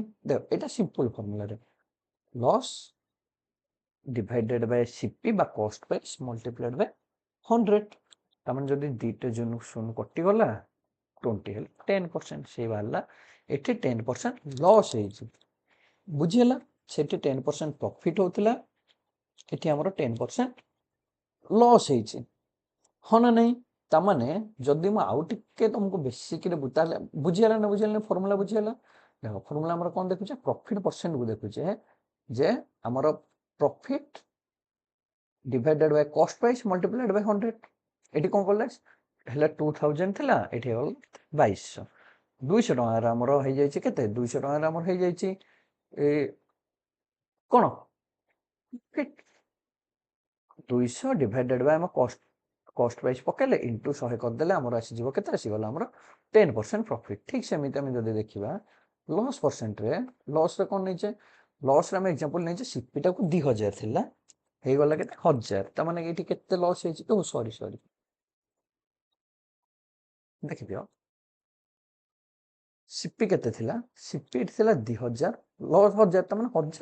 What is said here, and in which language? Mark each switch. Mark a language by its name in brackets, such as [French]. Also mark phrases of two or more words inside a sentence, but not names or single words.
[Odia] ଦେଖ ଏଇଟା ସିମ୍ପଲ୍ ଫର୍ମୁଲାରେ [English] loss divided by CP [Odia] ବା [English] cost price multiplied by 100. [Odia] ତାମାନେ ଯଦି 2ଟା 0 କଟିଗଲା, 20 ହେଲେ 10% ସେଇ ବାହାରିଲା। ଏଠି 10% ଲସ୍ ହେଇଛି। ବୁଝିହେଲା? ସେଟି 10% ପ୍ରଫିଟ୍ ହୋଉଥିଲା, ଏଟି ଆମର 10% ଲସ୍ ହେଇଛି। ହଁ ନା ନାଇଁ? ତାମାନେ ଯଦି ମୁଁ ଆଉ ଟିକେ ତମକୁ ବେସିକରେ ତାହେଲେ ବୁଝିହେଲା ନା ବୁଝିହେଲା ଫର୍ମୁଲା ବୁଝିହେଲା? ଦେଖ ଫର୍ମୁଲା ଆମର କ'ଣ ଦେଖୁଛେ ପ୍ରଫିଟ୍ ପରସେଣ୍ଟକୁ ଦେଖୁଛେ ଯେ ଆମର [English] profit divided by cost price multiplied by 100 [Odia] ଏଠି କ'ଣ କଲେ ହେଲା 2000 ଥିଲା ଏଠି ହେଇଗଲା 2200 200 ଟଙ୍କାର ଆମର ହେଇଯାଇଛି କେତେ 200 ଟଙ୍କାର ଆମର ହେଇଯାଇଛି କ'ଣ ପ୍ରଫିଟ୍ 200 [English] divided by [Odia] আমার [English] cost price [Odia] পকাইলে ইন্টু 100 କରିଦେଲେ ଆମର ଆସିଯିବ କେତେ ଆସିଗଲା ଆମର 10% ପ୍ରଫିଟ୍। ଠିକ୍ ସେମିତି ଆମେ ଯଦି ଦେଖିବା ଲସ୍ ପରସେଣ୍ଟରେ ଲସ୍ରେ କ'ଣ ନେଇଛେ ଲସ୍ରେ ଆମେ ଏକ୍ଜାମ୍ପଲ୍ ନେଇଛେ ସିପିଟାକୁ 2000 ଥିଲା ହେଇଗଲା କେତେ 1000 ତାମାନେ ଏଇଠି କେତେ ଲସ୍ ହେଇଛି ଓ ସରି ଦେଖିଦିଅ ସିପି କେତେ ଥିଲା ସିପି ଥିଲା 2000 ଲସ୍ 1000 ତାମାନେ 1000